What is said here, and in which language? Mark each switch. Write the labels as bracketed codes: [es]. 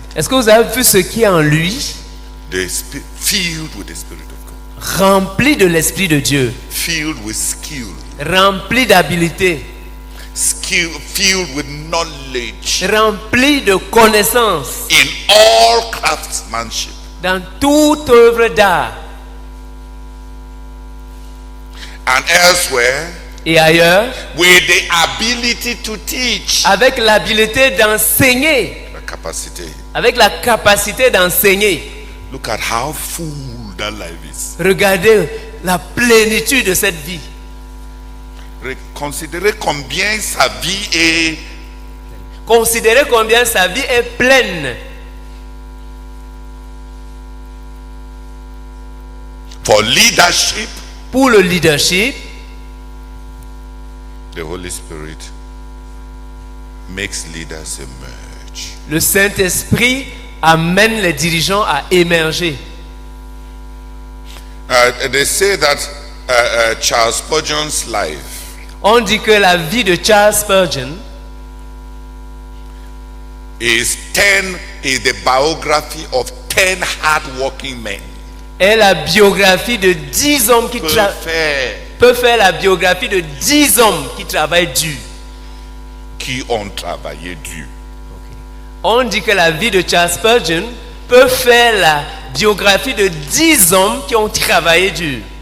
[fr] Est-ce que vous avez vu ce qui est en lui? [en] Filled with the Spirit of God. [fr] Rempli de l'Esprit de Dieu. [en] Filled with skill. [fr] Rempli d'habileté. [en] Filled with knowledge. [fr] Rempli de connaissances. [en] In all craftsmanship. [fr] Dans toute œuvre d'art. [en] And elsewhere, [fr] et ailleurs, [en] with the ability to teach, [fr] avec l'habilité d'enseigner, la capacité. Avec la capacité d'enseigner. [en] Look at how full that life is. [fr] Regardez la plénitude de cette vie. Considérez combien sa vie est. Considérez combien sa vie est pleine. [en] For leadership. [fr] Pour le leadership, [en] the Holy Spirit makes leaders emerge. [fr] Le Saint-Esprit amène les dirigeants à émerger. [en] They say that Charles Spurgeon's life. [fr] On dit que la vie de Charles Spurgeon [en] is the biography of 10 hard-working men. [fr] Est la biographie de 10 hommes qui peut faire la biographie de 10 hommes qui travaillent dur. Qui ont travaillé dur. On dit que la vie de Charles Spurgeon peut faire la biographie de 10 hommes qui ont travaillé dur.